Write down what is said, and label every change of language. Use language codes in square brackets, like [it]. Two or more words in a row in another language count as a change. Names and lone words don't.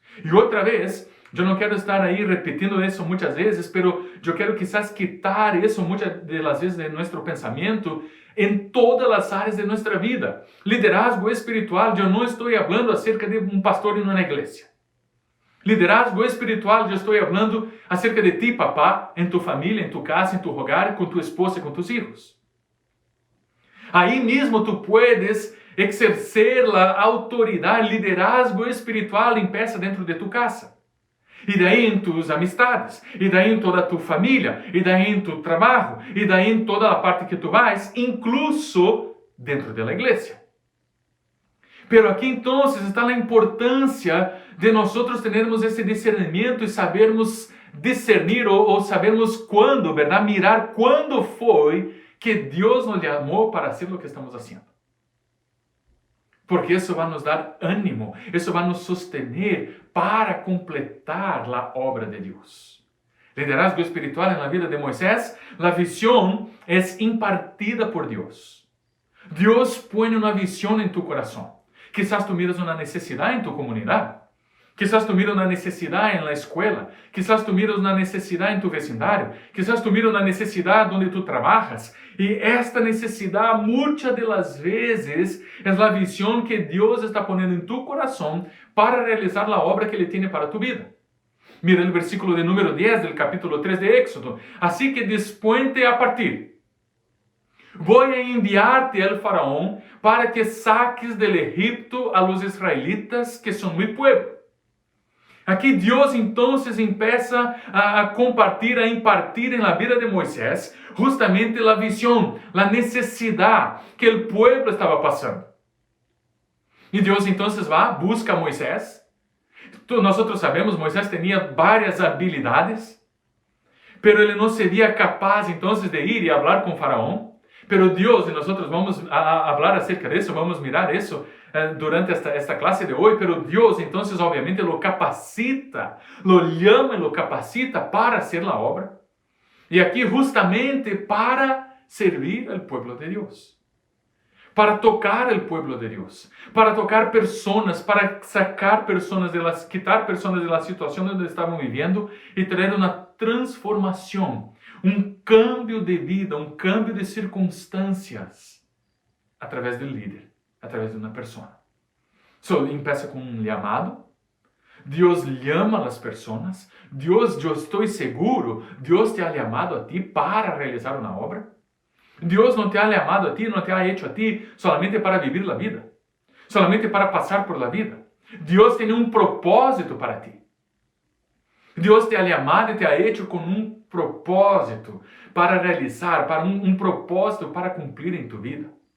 [pt] E outra vez, eu não quero estar aí repetindo isso muitas vezes, pero eu quero quizás quitar isso muitas das vezes de nosso pensamento em todas as áreas de nossa vida. [es] Liderazgo espiritual, [pt] eu não estou falando acerca de um pastor em uma igreja. [es] Liderazgo espiritual, [pt] eu estou falando acerca de ti, papá, em tu família, em tu casa, em [es] tu hogar, [pt] com tu esposa e com [es] tus hijos. [pt] Aí mesmo [es] tu puedes [pt] exercer a autoridade, [es] liderazgo espiritual empieza dentro de tu casa. [pt] E daí em [es] tus amistades, [pt] e daí em toda a tua família, e daí em tu trabalho, e daí em toda a parte que tu vais, incluso dentro da igreja. Pero aqui então está a importância de nós termos esse discernimento e sabermos discernir ou sabermos quando, verdade, mirar quando foi que Deus nos chamou para ser o que estamos fazendo. Porque isso vai nos dar ânimo, isso vai nos sostener para completar a obra de Deus. [es] Liderazgo espiritual [pt] na vida de Moisés, a visão é impartida por Deus. Deus põe uma visão em tu coração. [es] Quizás tu miras [pt] uma necessidade em tu comunidade. [es] Quizás tu miras [pt] uma necessidade na escola. [es] Quizás tu miras [pt] uma necessidade em tu vecindário. [es] Quizás tu miras [pt] uma necessidade onde tu trabalhas. E esta necessidade, muitas das vezes, é a visão que Deus está ponendo em tu coração para realizar a obra que Ele tem para tu vida. Mira o versículo de número 10 do capítulo 3 de Éxodo. Assim que dispõe-te a partir. Vou enviar-te [es] al faraón para que saques del Egipto a los israelitas que são mi pueblo. [pt] Aqui Deus então empieza a compartilhar, a impartir na vida de Moisés justamente a visão, a necessidade que o povo estava passando. E Deus então vai, busca a Moisés. Nós sabemos, Moisés tinha várias habilidades, pero ele não seria capaz então de ir e falar com Faraó. Pero Deus, e nós vamos a falar acerca disso, vamos mirar isso durante esta classe de hoje, pero Deus, então, [es] obviamente, lo capacita, lo llama e lo capacita para hacer a obra. [pt] E aqui, justamente, para servir ao povo de Deus. Para tocar o povo de Deus. Para tocar pessoas, para sacar pessoas, quitar pessoas da situação onde estavam vivendo e trazer uma transformação. Cambio de vida, cambio de circunstâncias através do líder, através de uma pessoa. Empieza com chamado. Deus chama as pessoas. Deus, eu estou seguro, Deus [es] te ha [pt] chamado a ti para realizar uma obra. Deus não [es] te ha [pt] chamado a ti, não [es] te ha hecho a ti solamente para vivir [pt] a vida. [es] solamente para pasar por la vida. Dios tiene un propósito para ti. Dios te ha llamado y te ha hecho con un propósito para realizar, para un propósito para cumplir en tu vida.